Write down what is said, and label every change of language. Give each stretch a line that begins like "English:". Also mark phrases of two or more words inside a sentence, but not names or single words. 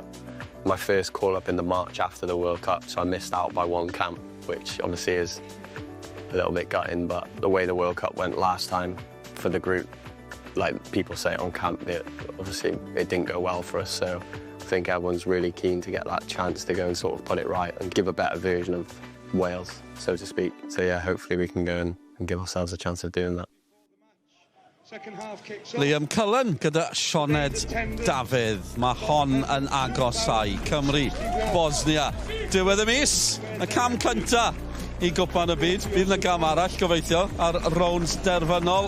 English: My first call-up in the March after the World Cup, so I missed out by one camp, which obviously is a little bit gutting, but the way the World Cup went last time for the group, like people say on camp, obviously it didn't go well for us, so I think everyone's really keen to get that chance to go and sort of put it right and give a better version of Wales, so to speak. So yeah, hopefully we can go and give ourselves a chance of doing that.
Welsh: Liam Cullen gyda Sioned Dafydd. Mae hon yn agosau. Cymru, Bosnia. Diwedd y mis, y cam cynta i gwpan y byd. Bydd yna gam arall, gobeithio, ar rownd derfynol.